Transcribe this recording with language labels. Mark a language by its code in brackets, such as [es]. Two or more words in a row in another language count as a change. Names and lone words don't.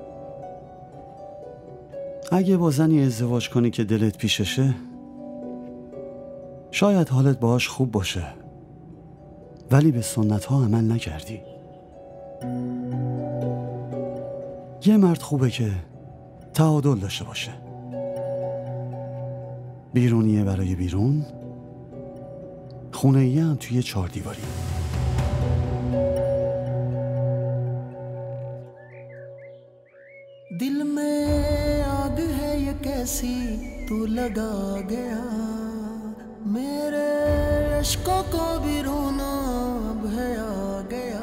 [fa] اگه با زنی ازدواج کنی که دلت پیششه شاید حالت باهاش خوب باشه، ولی به سنت ها عمل نکردی. یه مرد خوبه که تعادل داشته باشه. بیرونیه برای بیرون، خونه‌ایه هم توی 4 دیواری. [hi] दिल में आग है ये कैसी तू लगा गया, मेरे अश्कों को भी रोना अब है आ गया।